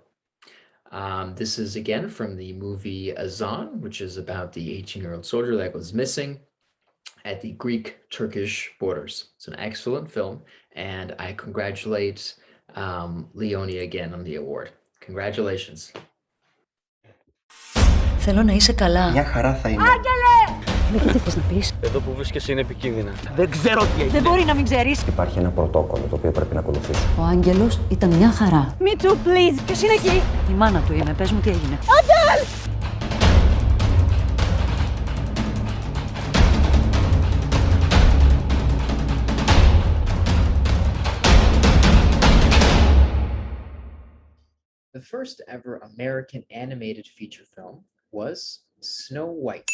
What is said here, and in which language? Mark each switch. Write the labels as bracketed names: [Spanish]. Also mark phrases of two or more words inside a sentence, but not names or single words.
[English] This is again from the movie Azan, which is about the 18-year-old soldier that was missing at the Greek-Turkish borders. It's an excellent film, and I congratulate Leonie again on the award. Congratulations. [Greek] Θέλω να είσαι καλά. Μια χαρά θα είμαι. Ναι, και τι θες να πεις? Εδώ που βρίσκεσαι είναι επικίνδυνα. Δεν ξέρω τι έγινε. Δεν μπορεί να μην ξέρεις. Υπάρχει ένα πρωτόκολλο το οποίο πρέπει να ακολουθήσω. Ο Άγγελος ήταν μια χαρά. [English] Me too, please. [Greek] Ποιος είναι εκεί? Η μάνα του είμαι. Πες μου τι έγινε. Άγγελ! [English] The first ever American animated feature film was Snow White.